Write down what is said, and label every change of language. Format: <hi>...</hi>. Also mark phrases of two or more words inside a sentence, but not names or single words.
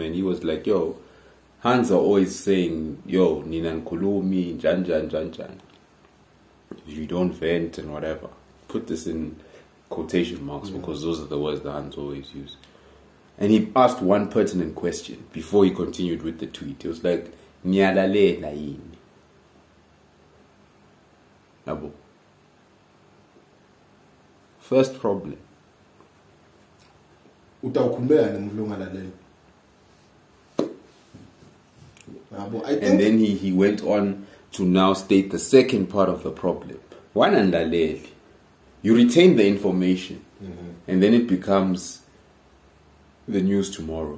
<en>He was like, yo, Hans are always saying, yo, Ninan Kulumi, Jan. If you don't vent and whatever. Put this in quotation marks because those are the words that Hans always use. And he asked one pertinent question before he continued with the tweet. He was like, Nyalale laini. Nabo. First problem. And then he went on to now state the second part of the problem. You retain the information and then it becomes the news tomorrow.</en>